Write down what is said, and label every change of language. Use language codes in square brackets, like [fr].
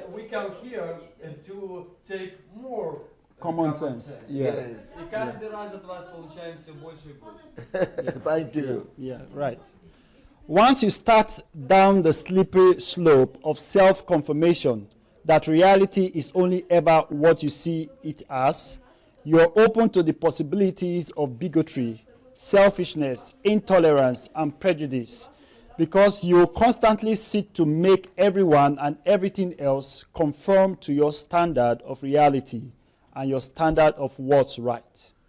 [en] And we come here to take more Common sense. Yes. [ru] И каждый раз от вас получаем все больше и больше. [en] Thank you. Yeah, right. Once you start down the slippery slope of self-confirmation that reality is only ever what you see it as, you're open to the possibilities of bigotry, selfishness, intolerance, and prejudice, because you constantly seek to make everyone and everything else conform to your standard of reality and your standard of what's right.